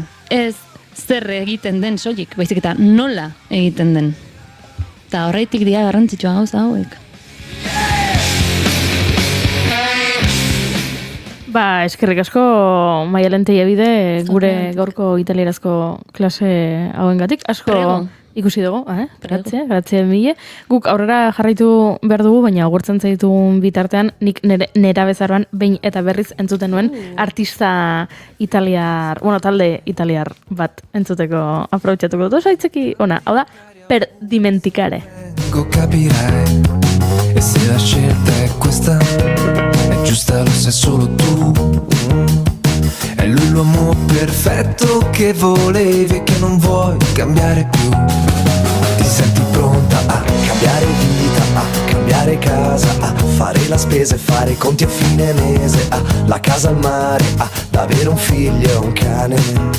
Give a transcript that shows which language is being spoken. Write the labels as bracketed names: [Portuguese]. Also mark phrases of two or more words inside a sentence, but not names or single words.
[Basque] Ez zer egiten den soilik, baizik eta nola egiten den. Eta horreitik dira garrantzitsua gauza hauek. Ba, eskerrik asko Maialen Tellabide gure gaurko italierazko klase hauengatik. Asko [Italian] Prego. [Basque] ikusi dugu, [Italian] grazie mille. [Basque] Guk aurrera jarraitu behar dugu, baina agurtzen zaitugun bitartean nik nera bezaroan behin eta berriz entzuten nuen artista italiar, talde italiar bat entzuteko aprobetxatuko dut. Oso aitzeki ona, hau da, [Italian] per dimenticare. Capirai, e se la scelta è questa, è giusta, lo sai solo tu. È lui l'uomo perfetto che volevi e che non vuoi cambiare più. Ti senti pronta a cambiare vita, a cambiare casa, a fare la spesa e fare i conti a fine mese, a la casa al mare, ad avere un figlio e un cane.